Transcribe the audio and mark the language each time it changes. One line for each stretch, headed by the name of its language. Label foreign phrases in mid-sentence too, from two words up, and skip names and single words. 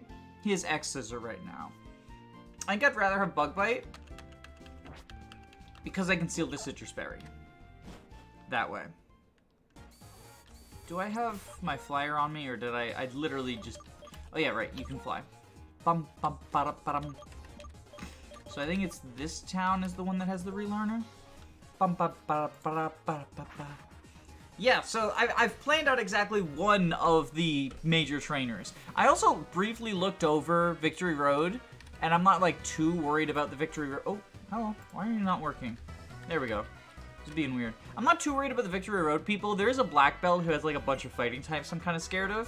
English: He has X-Scissor right now. I think I'd rather have Bug Bite because I can seal the Citrus Berry. That way. Do I have my flyer on me, or did I literally just... Oh yeah, right, you can fly. Bum, bum, ba-da, ba-dum. So I think it's this town is the one that has the Relearner. Bum, ba, ba, ba, ba, ba, ba. Yeah, so I've planned out exactly one of the major trainers. I also briefly looked over Victory Road, and I'm not, like, too worried about the Victory Road. Oh, hello. Why are you not working? There we go. Just being weird. I'm not too worried about the Victory Road people. There is a black belt who has, like, a bunch of fighting types I'm kind of scared of.